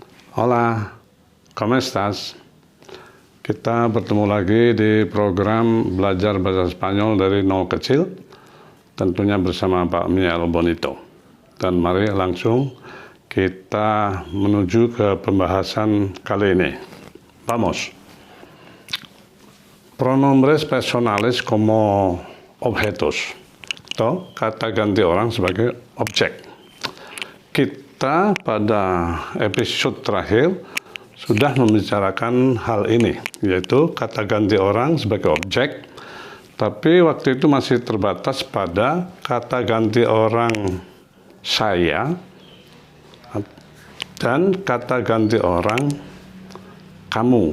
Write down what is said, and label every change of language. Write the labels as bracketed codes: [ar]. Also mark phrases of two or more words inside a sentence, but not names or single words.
[es] Hola, ¿cómo estás? [id] Kita bertemu lagi di program Belajar Bahasa Spanyol dari Nol Kecil, tentunya bersama Pak Miel Bonito. Dan mari langsung kita menuju ke pembahasan kali ini. [es] Vamos. Pronombres personales como objetos, [id] atau kata ganti orang sebagai objek. Kita pada episode terakhir sudah membicarakan hal ini, yaitu kata ganti orang sebagai objek, tapi waktu itu masih terbatas pada kata ganti orang saya dan kata ganti orang kamu.